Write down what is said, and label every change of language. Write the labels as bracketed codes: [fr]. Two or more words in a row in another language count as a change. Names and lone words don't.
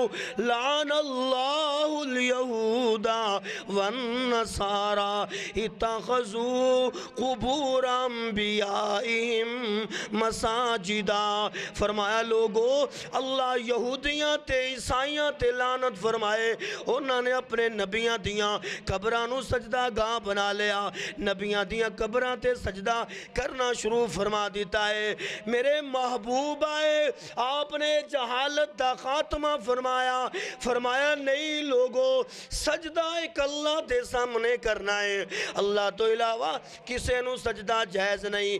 [ar] الیہود والنصارى اتخذوا قبور انبیائہم مساجدہ، [pa] فرمایا لوگوں اللہ یہودیاں تے عیسائیاں تے لعنت فرمائے، انہوں نے اپنے نبیاں دیاں قبرانوں سجدہ گاہ بنا لیا، نبیاں نبیاں دیاں قبراں تے سجدہ کرنا شروع فرما دیتا ہے۔ میرے محبوب آئے، آپ نے جہالت دا خاتمہ فرمایا، فرمایا نہیں لوگو، سجدہ ایک اللہ دے سامنے کرنا ہے، اللہ تو علاوہ کسے نو سجدہ جائز نہیں۔